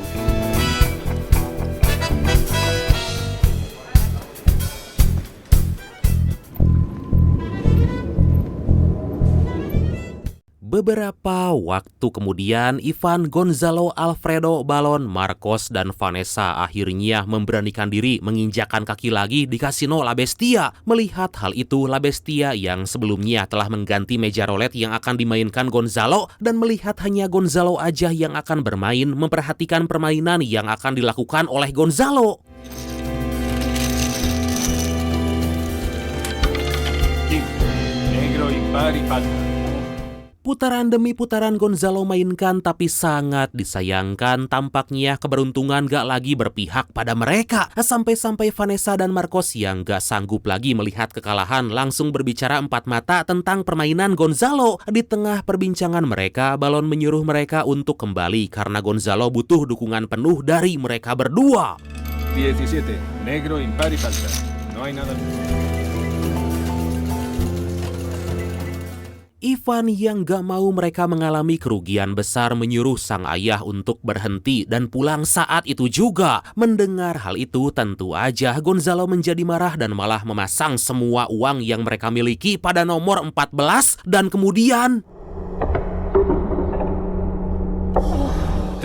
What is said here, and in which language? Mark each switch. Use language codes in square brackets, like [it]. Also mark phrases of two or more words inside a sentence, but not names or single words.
[id] Beberapa waktu kemudian, Ivan, Gonzalo, Alfredo, Balon, Marcos, dan Vanessa akhirnya memberanikan diri menginjakan kaki lagi di kasino La Bestia. Melihat hal itu, La Bestia yang sebelumnya telah mengganti meja roulette yang akan dimainkan Gonzalo dan melihat hanya Gonzalo aja yang akan bermain, memperhatikan permainan yang akan dilakukan oleh Gonzalo. [es] Negro, impar y falta. [id] Putaran demi putaran Gonzalo mainkan, tapi sangat disayangkan tampaknya keberuntungan gak lagi berpihak pada mereka. Sampai-sampai Vanessa dan Marcos yang gak sanggup lagi melihat kekalahan langsung berbicara empat mata tentang permainan Gonzalo. Di tengah perbincangan mereka, Balon menyuruh mereka untuk kembali karena Gonzalo butuh dukungan penuh dari mereka berdua. [es] 17, negro, impar y falta. No hay nada. [id] Ivan yang gak mau mereka mengalami kerugian besar menyuruh sang ayah untuk berhenti dan pulang saat itu juga. Mendengar hal itu, tentu aja Gonzalo menjadi marah dan malah memasang semua uang yang mereka miliki pada nomor 14 dan kemudian...